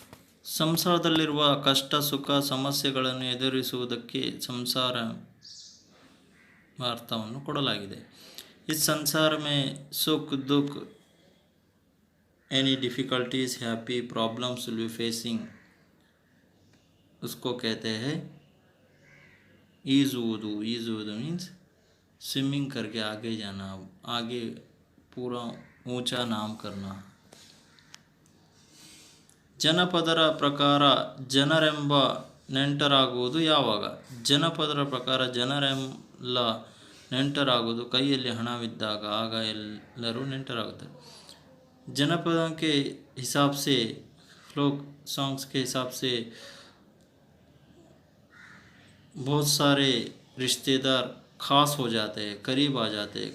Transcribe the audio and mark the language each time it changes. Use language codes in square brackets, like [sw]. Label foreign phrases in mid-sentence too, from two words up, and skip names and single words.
[kn] ಸಂಸಾರದಲ್ಲಿರುವ ಕಷ್ಟ ಸುಖ ಸಮಸ್ಯೆಗಳನ್ನು ಎದುರಿಸುವುದಕ್ಕೆ ಸಂಸಾರ ಅರ್ಥವನ್ನು ಕೊಡಲಾಗಿದೆ. [hi] इस संसार में सुख दुख [en] any difficulties happy problems will be facing [hi] उसको कहते हैं ईज़ूदू. ईज़ूदू [en] means swimming [hi] करके आगे जाना, आगे पूरा ऊंचा नाम करना. [kn] ಜನಪದರ ಪ್ರಕಾರ ಜನರೆಂಬ ನೆಂಟರಾಗುವುದು ಯಾವಾಗ? ಜನಪದರ ಪ್ರಕಾರ ಜನರೆಲ್ಲ ನೆಂಟರಾಗುವುದು ಕೈಯಲ್ಲಿ ಹಣವಿದ್ದಾಗ, ಆಗ ಎಲ್ಲರೂ ನೆಂಟರಾಗುತ್ತಾರೆ. [hi] जनपदों के हिसाब से, [en] folk songs [hi] के हिसाब से बहुत सारे रिश्तेदार ख़ास हो जाते हैं, करीब आ जाते हैं.